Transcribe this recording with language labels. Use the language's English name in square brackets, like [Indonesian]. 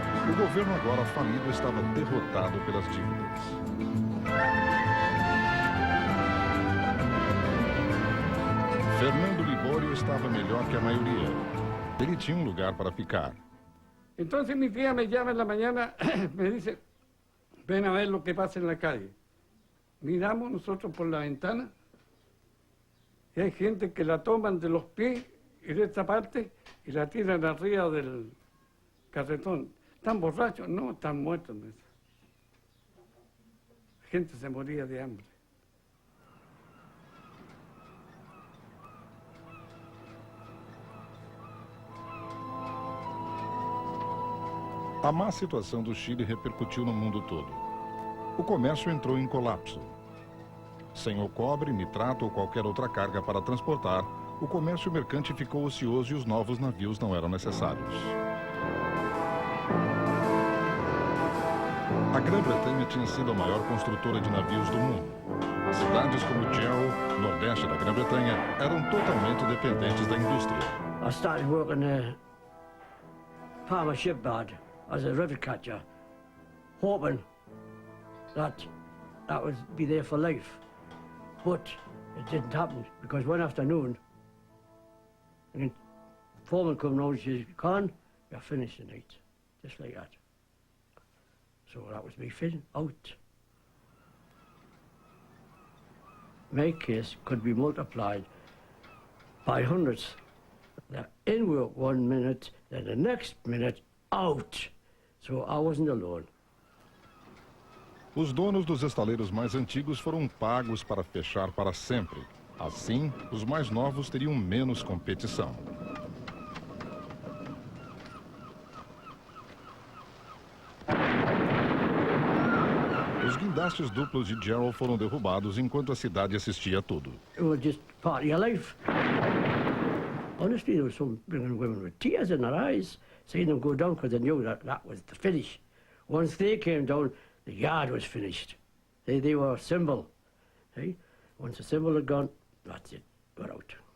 [Portuguese] O governo agora falido estava derrotado pelas dívidas. Fernando Libório estava melhor que a maioria. Ele tinha um lugar para ficar. [Spanish] Entonces mi tía me llama en la mañana, me dice, ven a ver lo que pasa en la calle. Miramos nosotros por la ventana y hay gente que la toman de los pies y de esta parte y la tiran arriba del carretón. ¿Están borrachos? No, están muertos. La gente se moría de hambre. [Portuguese] A má situação do Chile repercutiu no mundo todo. O comércio entrou em colapso. Sem o cobre, nitrato ou qualquer outra carga para transportar, o comércio mercante ficou ocioso e os novos navios não eram necessários. A Grã-Bretanha tinha sido a maior construtora de navios do mundo. Cidades como Gerald, nordeste da Grã-Bretanha, eram totalmente dependentes da indústria. [English] I started working at Palmer Shipyard as a river catcher, hoping that would be there for life. But it didn't happen, because one afternoon, the foreman come round and says, "Con, you're finished tonight," just like that. So that was me fitting out. My case could be multiplied by hundreds. They're in work 1 minute, then the next minute, out. So I wasn't alone. [Portuguese] Os donos dos estaleiros mais antigos foram pagos para fechar para sempre. Assim, os mais novos teriam menos competição. Os guindastes duplos de Gerald foram derrubados enquanto a cidade assistia a tudo. [English] It was just part of your life. Honestly, there was some women with tears in their eyes, seeing them go down because they knew that was the finish. Once they came down, the yard was finished. They were a symbol. Hey? Once the symbol had gone, that's it, got out.